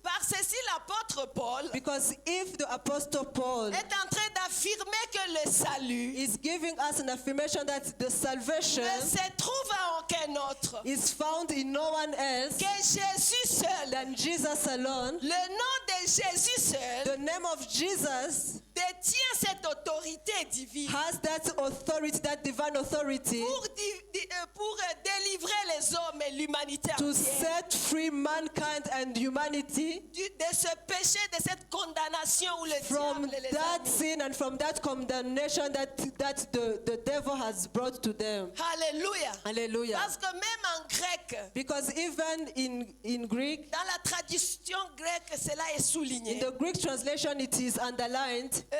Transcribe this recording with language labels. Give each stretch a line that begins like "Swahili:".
French: Par ceci, l'apôtre Paul
English: Because if the Apostle Paul
French: est en train d'affirmer que le salut
English: is giving us an affirmation that the salvation
French: ne se trouve à aucun autre
English: is found in no one else
French: que Jésus seul.
English: than Jesus alone,
French: Le nom de Jésus seul
English: the name of Jesus
French: détient cette autorité divine
English: has that authority, that divine authority,
French: pour délivrer les hommes et l'humanité
English: to
French: entière
English: set free mankind and humanity
French: de ce péché, de cette condamnation où le
English: from
French: diable les
English: that
French: a mis.
English: sin and from that condemnation that the devil has brought to them.
French: Alléluia.
English: Hallelujah.
French: Parce que même en grec,
English: Because even in Greek,
French: dans la tradition grecque, cela est souligné.
English: in the Greek translation, it is underlined